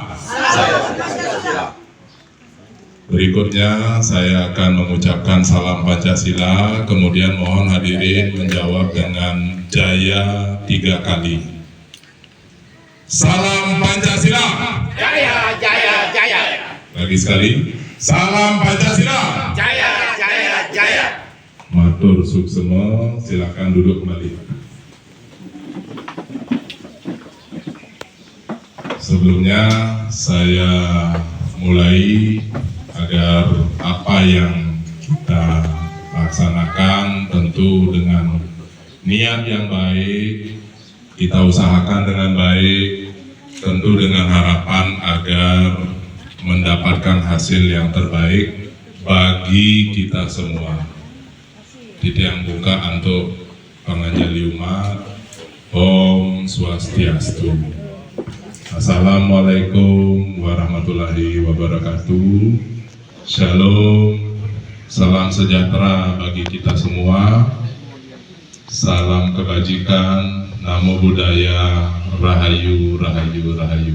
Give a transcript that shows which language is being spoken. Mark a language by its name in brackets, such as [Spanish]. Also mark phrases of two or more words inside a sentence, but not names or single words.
[Indonesian] Berikutnya saya akan mengucapkan salam Pancasila, kemudian mohon hadirin menjawab dengan jaya 3 kali. Salam Pancasila. Jaya, jaya, jaya. Lagi sekali. Salam Pancasila. Jaya, jaya, jaya. [Balinese] Matur suksema, [Indonesian] silakan duduk kembali. Sebelumnya saya mulai agar apa yang kita laksanakan tentu dengan niat yang baik, kita usahakan dengan baik, tentu dengan harapan agar mendapatkan hasil yang terbaik bagi kita semua. [Balinese] Titiang buka untuk panganjali umat. Om Swastiastu. [Arabic] السلام عليكم ورحمة الله وبركاته. [Indonesian] Shalom, salam sejahtera bagi kita semua. Salam kebajikan, [Pali] namo buddhaya, [Javanese] rahayu, rahayu, rahayu.